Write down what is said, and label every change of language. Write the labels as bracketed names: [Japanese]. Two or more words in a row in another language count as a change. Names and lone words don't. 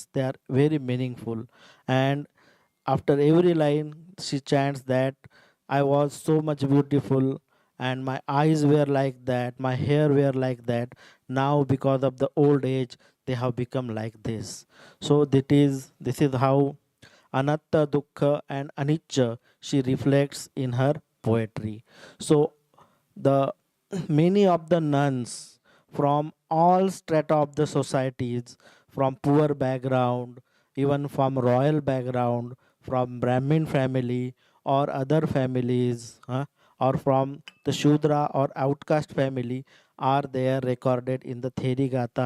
[English] They are very meaningful. And after every line she chants that I was so much beautiful, and my eyes were like that, my hair were like that. Now because of the old age they have become like this. So this is how anatta, dukkha, and anicca she reflects in her poetry. So the many of the nuns from all strata of the societies, from poor background, even from royal background, from Brahmin family or other families, or from the Shudra or outcast family, are there recorded in the Therigatha.